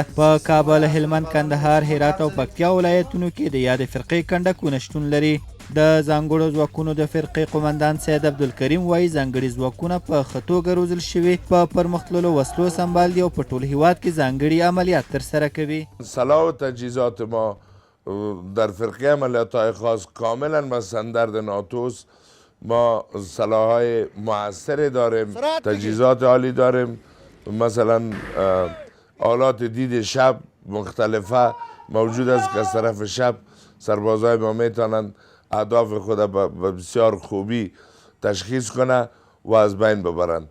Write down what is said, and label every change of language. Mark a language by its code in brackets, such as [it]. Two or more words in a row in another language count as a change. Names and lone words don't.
[ps] په کابل، هلمند، کندهار، هرات او پکتیا ولایتونو کې د یادې فرقې کنډکونه شتون لري. د ځانګړو ځواکونو د فرقې قمندان سید عبدالکریم وایي ځانګړي ځواکونه په ښه توګه روزل شوي، په پرمختللو وسلو سمبال دي او په ټول هیواد کې ځانګړي عملیات ترسره کوي. [fa] سلاح و تجهیزات ما در فرقه عملیات‌های خاص کاملا مستندرد ناتوست. ما سلاح‌های مؤثری داریم، تجهیزات عالی داریم، مثلا آلات دید شب مختلفه موجود است که از طرف شب سربازای ما میتونند اهداف خود به بسیار خوبی تشخیص کنه و از بین ببرند.